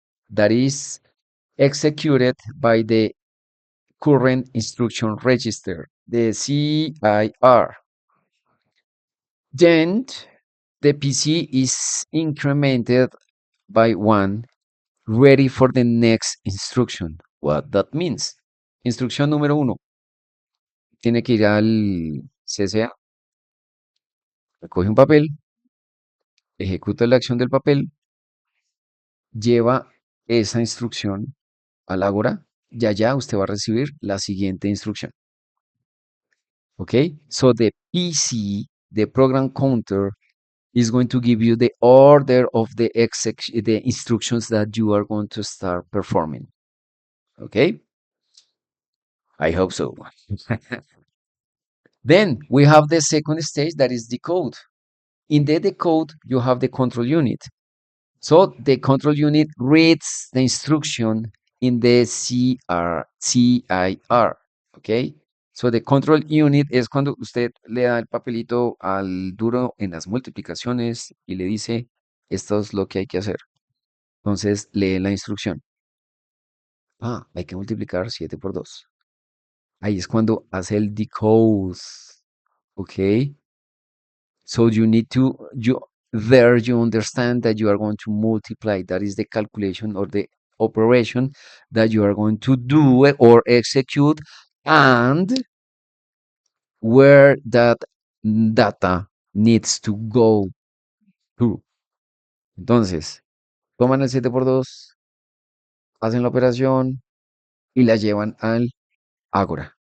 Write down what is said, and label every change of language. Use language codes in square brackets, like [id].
[en] That is executed by the current instruction register, the CIR. Then the PC is incremented by 1, ready for the next instruction. What that means. [es] Instrucción número 1. Tiene que ir al CCA, recoge un papel, ejecuta la acción del papel, lleva esa instrucción al Ágora y allá usted va a recibir la siguiente instrucción. ¿Ok? [en] So the PC, the program counter, is going to give you the order of the instructions that you are going to start performing. Okay? I hope so. Then we have the second stage, that is decode. In the decode, you have the control unit. So the control unit reads the instruction in the CIR. Okay? So the control unit [es] es cuando usted le da el papelito al duro en las multiplicaciones y le dice, esto es lo que hay que hacer. Entonces lee la instrucción. Ah, hay que multiplicar 7 por 2. Ahí es cuando hace el decode. [en] Okay. So you need to, you understand that you are going to multiply. That is the calculation or the operation that you are going to do or execute, and where that data needs to go to. [es] Entonces, toman el 7 por 2, hacen la operación y la llevan al Ágora.